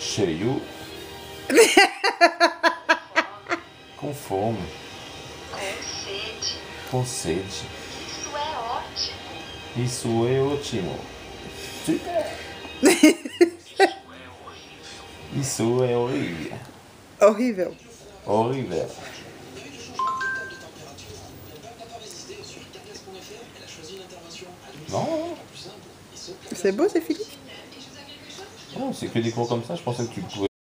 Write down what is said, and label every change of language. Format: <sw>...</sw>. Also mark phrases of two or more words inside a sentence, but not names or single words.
<pt>cheio, com fome, com sede. com sede. Isso é ótimo. Isso é ótimo. Isso é horrível. Horrível. Horrível.</pt> <fr>Non, C'est beau, c'est Philippe? non, c'est que des cours comme ça, je pensais que tu pouvais.</fr>